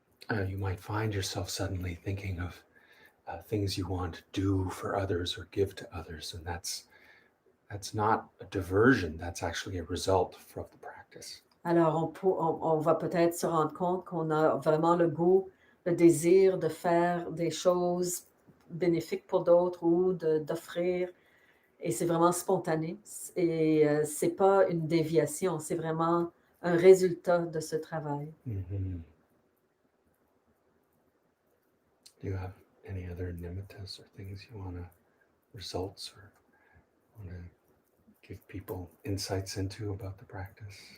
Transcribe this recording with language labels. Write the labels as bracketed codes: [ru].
[en] You might find yourself suddenly thinking of things you want to do for others or give to others, and that's not a diversion, that's actually a result of the practice. [fr] Alors, on va peut-être se rendre compte qu'on a vraiment le goût, le désir de faire des choses bénéfiques pour d'autres ou d'offrir Et c'est vraiment spontané. Et c'est pas une déviation, c'est vraiment un résultat de ce travail. Mm-hmm. [en] Do you have any other nimittas or things you want to, results, or want to give people insights into about the practice?